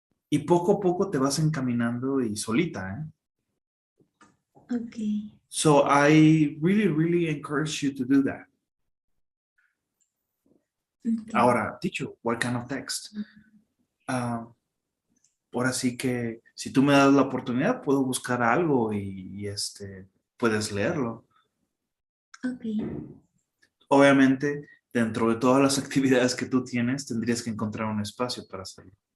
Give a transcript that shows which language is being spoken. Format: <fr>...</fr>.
<es>Y poco a poco te vas encaminando y solita, ¿eh? Ok.</es> <en>So I really, really encourage you to do that. Ok.</en> <es>Ahora,</es> <en>teacher, what kind of text?</en> <es>Ah, ahora sí que si tú me das la oportunidad, puedo buscar algo y puedes leerlo. Ok. Obviamente, dentro de todas las actividades que tú tienes, tendrías que encontrar un espacio para hacerlo.</es>